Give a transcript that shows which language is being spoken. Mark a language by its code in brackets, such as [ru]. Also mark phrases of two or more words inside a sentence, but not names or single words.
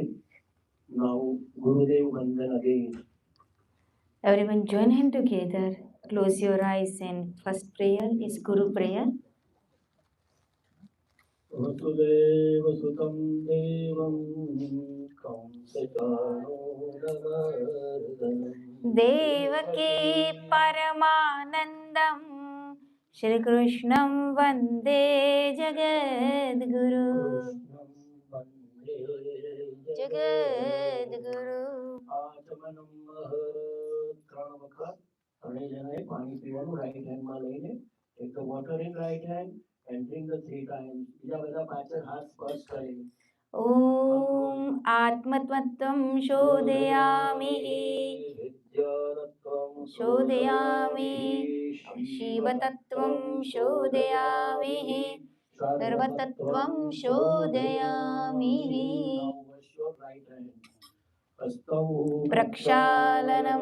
[gu] નાઉ ગુરુદેવ વંદન અગેન. [en] Everyone join hand together. Close your eyes and first prayer is Guru prayer. [sa] वसुदेव सुतं देवं कंसचाणूरमर्दनम् देवकी परमानन्दं श्री कृष्णं वन्दे जगद्गुरुम्. Jagadguru. [gu] આચમનમ 3 વખત ત્રણેય જણાએ પાણી પીવાનું [en] right handમાં [gu] લઈને. [en] take the water in right hand and drink the 3 times. [gu] બીજા બધા પાછળ હાથ સ્પર્શ કરે. [sa] ओम् आत्मतत्त्वं शोधयामि शोधयामि शिवतत्त्वं शोधयामि सर्वतत्त्वं शोधयामि प्रक्षालनम्